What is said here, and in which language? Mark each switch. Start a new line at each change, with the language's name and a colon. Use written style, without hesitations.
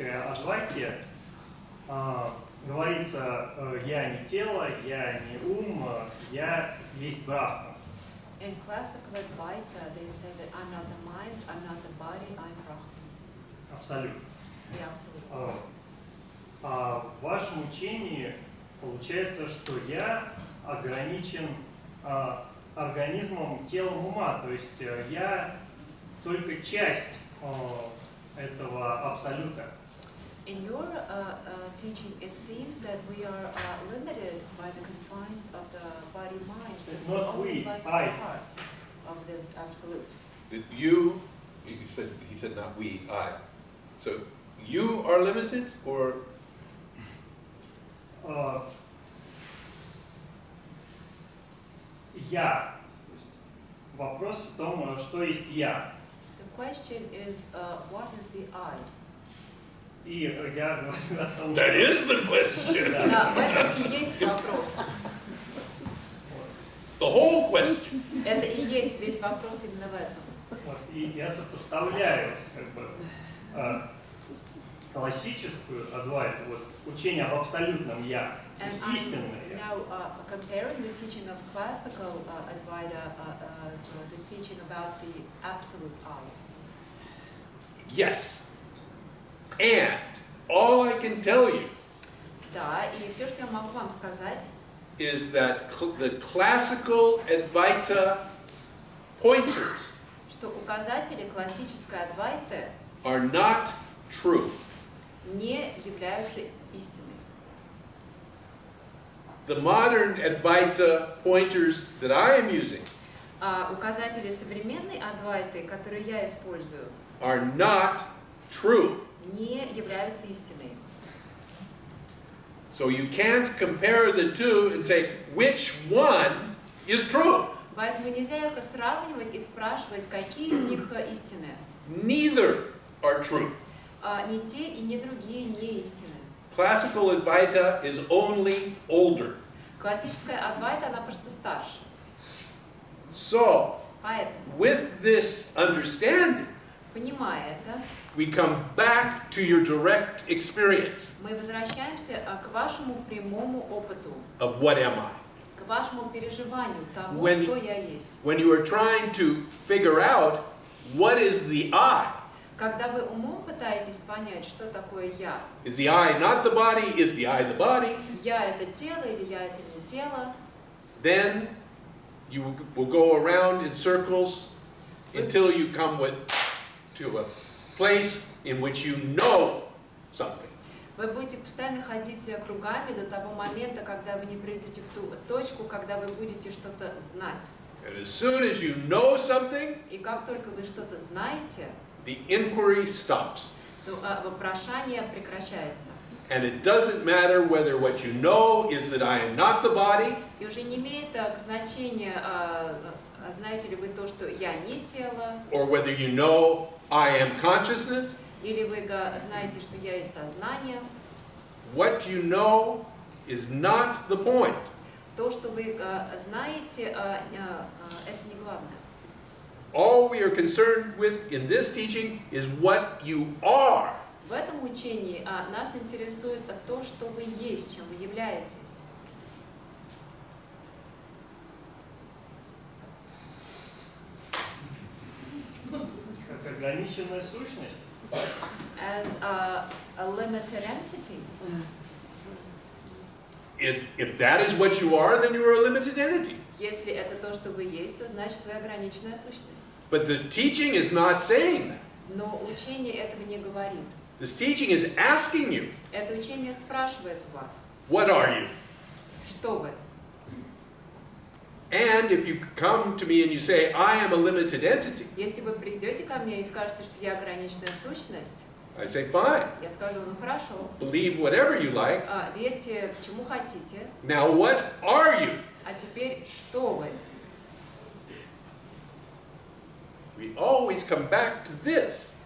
Russian: Адвайте говорится, я не тело, я не ум, я есть Брахма.
English: In classical Advaita, they say that I'm not the mind, I'm not the body, I'm Brahman.
Russian: Абсолютно.
English: Yeah, absolutely.
Russian: А в вашем учении получается, что я ограничен организмом, телом, ума. То есть я только часть этого абсолюта.
English: In your teaching, it seems that we are limited by the confines of the body-mind, so Not only we, by I. part of this absolute. You, he said not we, I. So you are limited, or
Russian: Я. То есть вопрос в том, что есть я.
English: The question is, what is the I?
Russian: И я говорю о том,
English: that
Russian: что...
English: is the question.
Russian: Да, в этом и есть вопрос.
English: The whole question.
Russian: Это и есть весь вопрос именно в этом. Вот, и я сопоставляю как бы, классическую Адвайту, вот, учение об абсолютном я, то есть
English: And
Russian: истинное
English: I'm
Russian: я.
English: now comparing the teaching of classical Advaita to the teaching about the absolute I. Yes. And all I can tell you
Russian: Да, и все, что я могу вам сказать,
English: is that the classical Advaita pointers
Russian: что указатели классической Адвайты
English: are not true.
Russian: не являются истиной.
English: The modern Advaita pointers that I am using
Russian: Указатели современной Адвайты, которые я использую,
English: are not true.
Russian: не являются истиной.
English: So you can't compare the two and say which one is true.
Russian: Поэтому нельзя их сравнивать и спрашивать, какие из них истинные.
English: Neither are true.
Russian: Ни те и ни другие не истинны.
English: Classical Advaita is only older.
Russian: Классическая Адвайта, она просто старше.
English: So,
Russian: Поэтому,
English: with this understanding,
Russian: понимая это,
English: we come back to your direct experience
Russian: мы возвращаемся к вашему прямому опыту,
English: of what am I.
Russian: к вашему переживанию того,
English: When-
Russian: что я есть.
English: When you are trying to figure out what is the I,
Russian: Когда вы умом пытаетесь понять, что такое я,
English: is the I not the body, is the I the body,
Russian: я это тело или я это не тело,
English: then you will go around in circles until you come to a place in which you know something.
Russian: вы будете постоянно ходить кругами до того момента, когда вы не придете в ту точку, когда вы будете что-то знать.
English: And as soon as you know something,
Russian: И как только вы что-то знаете,
English: the inquiry stops.
Russian: то вопрошание прекращается.
English: And it doesn't matter whether what you know is that I am not the body,
Russian: И уже не имеет значения, знаете ли вы то, что я не тело,
English: or whether you know I am consciousness.
Russian: или вы знаете, что я есть сознание.
English: What you know is not the point.
Russian: То, что вы знаете, это не главное.
English: All we are concerned with in this teaching is what you are.
Russian: В этом учении нас интересует то, что вы есть, чем вы являетесь. Как ограниченная сущность.
English: As a limited entity. If that is what you are, then you are a limited entity.
Russian: Если это то, что вы есть, то значит вы ограниченная сущность.
English: But the teaching is not saying that.
Russian: Но учение этого не говорит.
English: This teaching is asking you,
Russian: Это учение спрашивает вас,
English: what are you?
Russian: что вы.
English: And if you come to me and you say, I am a limited entity,
Russian: Если вы придете ко мне и скажете, что я ограниченная сущность,
English: I say, fine,
Russian: я скажу, ну хорошо,
English: believe whatever you like.
Russian: верьте чему хотите,
English: Now what are you?
Russian: а теперь что вы?
English: We always come back to this.